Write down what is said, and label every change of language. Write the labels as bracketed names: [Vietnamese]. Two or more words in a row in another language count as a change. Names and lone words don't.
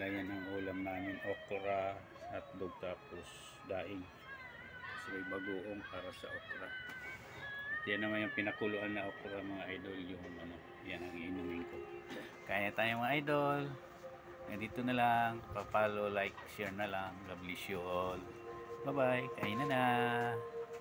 [Filipino] Ayan ang ulam namin, okra, hotdog tapos daing. Kasi may bagoong para sa okra. At yan naman yung pinakuluan na okra mga idol, yung yan ang iinumin ko. Kain na tayo mga idol. Dito na lang, papalo, [English] like, share [Filipino] na lang. [English] God bless you all. Bye bye, [Filipino] kain na na.